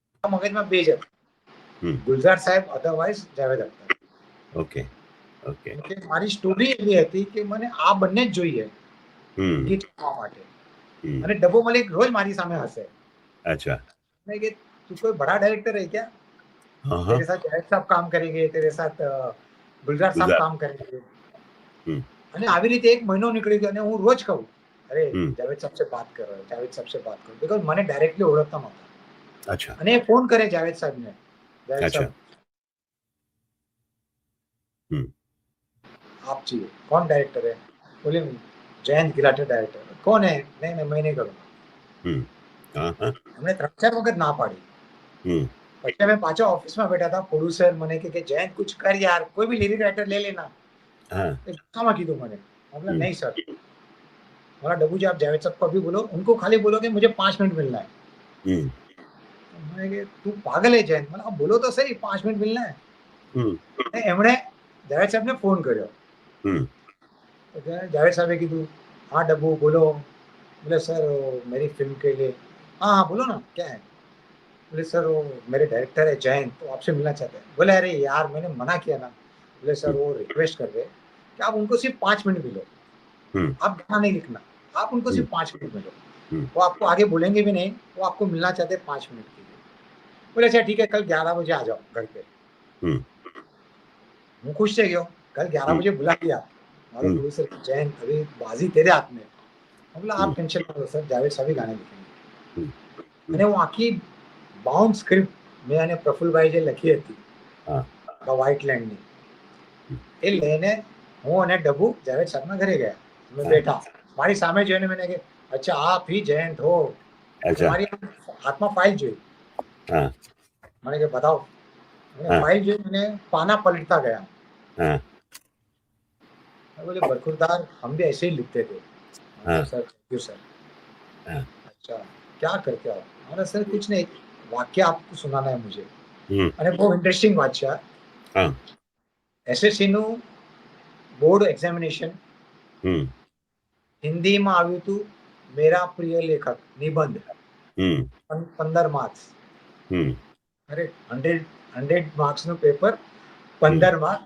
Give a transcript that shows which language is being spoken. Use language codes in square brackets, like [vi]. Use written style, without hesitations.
[gu] મગજમાં બે જ હતા, ગુલઝાર સાહેબ otherwise Javed Akhtar. [en] Okay. Okay. [gu] મારી સ્ટોરી એવી હતી કે મને આ બંને જ જોઈએ ગીત ગાવા માટે. અને ડબ્બુ મલિક રોજ મારી સામે હશે. [hi] अच्छा. मैं कि तू कोई बड़ा डायरेक्टर है क्या, तेरे साथ जावेद साहब काम करेंगे, तेरे साथ गुलजार साहब काम करेंगे. [gu] અને આવી રીતે એક મહિનો નીકળી ગયો અને હું રોજ કહું અરે જાવેદ સાહેબ [hi] से बात करो, जावेद साहब से बात करो, बिकॉज [gu] મને ડાયરેક્ટલી ઓળખતા નહોતા. [hi] अच्छा. [gu] અને ફોન કરે જાવેદ સાહેબને, जावेद [hi] अच्छा. साहब आप चाहिए, कौन डायरेक्टर है? बोले जयंत गिलाटे डायरेक्टर. कौन है? नहीं नहीं, मैं नहीं करूंगा. हमने [gu] 3-4 વખત ના પાડી. પછી અમે પાછા ઓફિસમાં બેઠા હતા. પ્રોડ્યુસર મને કે [hi] જયંત कुछ कर यार, कोई भी लिरिक राइटर ले लेना. [gu] गुस्साમાં કીધું મને. [hi] मतलब नहीं सर, बोला डब्बू जी आप जावेद साहब को अभी बोलो, उनको खाली बोलो कि मुझे 5 मिनट मिलना है. मैंने कि तू पागल है जयंत, मतलब बोलो तो सही 5 मिनट मिलना है. [gu] એમણે જાવેદ સાહેબને ફોન કર્યો. [hi] जावेद साहब ने कीधु हाँ डब्बू बोलो. बोले सर मेरी फिल्म के लिए. हाँ हाँ बोलो ना क्या है. बोले सर वो मेरे डायरेक्टर है जयंत, तो आपसे मिलना चाहते हैं. बोले अरे यार मैंने मना किया ना. बोले सर वो रिक्वेस्ट कर रहे कि आप उनको सिर्फ 5 मिनट मिलो, आप गाना नहीं लिखना, आप उनको सिर्फ 5 मिनट मिलो. वो आपको आगे बोलेंगे भी नहीं, वो आपको मिलना चाहते 5 मिनट के लिए. बोले अच्छा ठीक है, कल 11 बजे आ जाओ घर पे. [gu] હું ખુશ થઈ ગયો. [hi] कल 11 बजे बुला लिया. मारो प्रोड्यूसर जयंत अभी बाजी तेरे हाथ में. बोला आप टेंशन मत लो सर, जावेद साहब ही गाने लिखेंगे. [gu] અને હું આખી બાઉન્ડ સ્ક્રિપ્ટ મેં અને પ્રફુલભાઈ જે લખી હતી વ્હાઇટલેન્ડની, એ લઈને હું અને ડબ્બુ જાવેદ સાહેબના ઘરે ગયા. અમે બેઠા, મારી સામે જોઈને મને કે [hi] અચ્છા આપ ही जयंत हो. [gu] મારી હાથમાં ફાઇલ જોઈ. મને કે બતાવો. ફાઇલ જોઈ મને પાના પલટતા ગયા. [hi] बोले बरखुरदार हम भी ऐसे ही लिखते थे. Sir thank you sir. अच्छा क्या करते हो? अरे सर कुछ नहीं, वाक्य आपको सुनाना है मुझे. [gu] અને બહુ ઇન્ટરેસ્ટિંગ વાત છે. એસએસસી નું બોર્ડ એક્ઝામિનેશન હિન્દીમાં આવ્યું હતું. મેરા પ્રિય લેખક નિબંધ, 15 માર્ક્સ. અરે 100 માર્ક્સનું પેપર, 15 માર્ક.